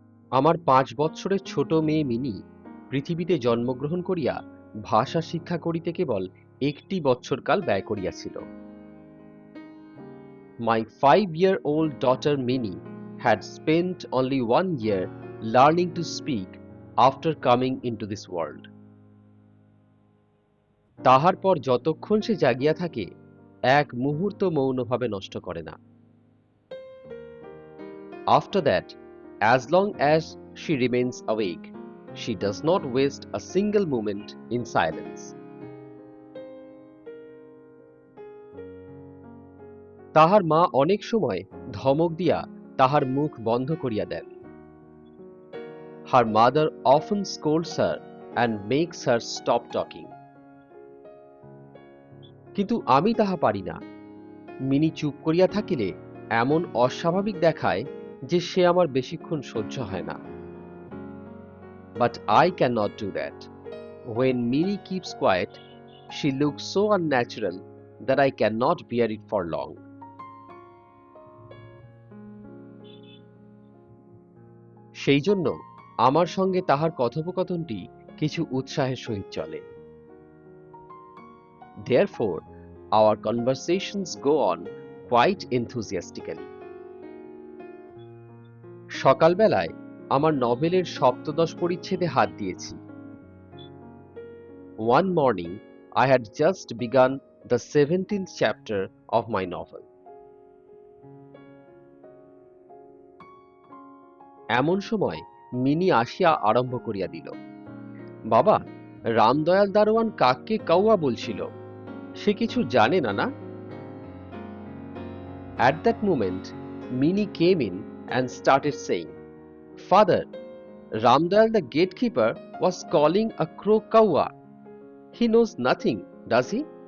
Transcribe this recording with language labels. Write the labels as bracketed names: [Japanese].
[Bangla] আমার ৫ বৎসরের ছোট মেয়ে মিনি পৃথিবীতে জন্মগ্রহণ করিয়া ভাষা শিক্ষা করিতে কেবল একটি বৎসরকাল ব্যয় করিয়াছিল। [English] My 5-year-old daughter Minnie had spent only 1 year learning to speak after coming into this world. [Bangla] তাহার পর যতক্ষণ সে জাগিয়া থাকে এক মুহূর্ত মৌনভাবে নষ্ট করে না। [English] After that, as long as she remains awake, she does not waste a single moment in silence. [Bangla] তাহার মা অনেক সময় ধমক দিয়া তাহার মুখ বন্ধ করিয়া দেন। [English] Her mother often scolds her and makes her stop talking. [Bangla] কিন্তু আমি তাহা পারি না। মিনি চুপ করিয়া থাকিলে এমন অস্বাভাবিক দেখায় যে সে আমার বেশিক্ষণ সহ্য হয় না। [English] But I cannot do that. When Minnie keeps quiet, she looks so unnatural that I cannot bear it for long. [Bangla] সেই জন্য আমার সঙ্গে তাহার কথোপকথনটি কিছু উৎসাহের সহিত চলে। [English] Therefore, our conversations go on quite enthusiastically. [Bangla] সকালবেলায় আমার নভেলের সপ্তদশ পরিচ্ছেদে হাত দিয়েছি। [English] One morning, I had just begun the 17th chapter of my novel. [Bangla] এমন সময় মিনি আসিয়া আরম্ভ করিয়া দিল, বাবা, রামদয়াল দারোয়ান কাককে কাউয়া বলছিল, সে কিছু জানে না না? [English] At that moment, Minnie came in and started saying, Father, Ramdayal the gatekeeper was calling a crow kawa. He knows nothing, does he?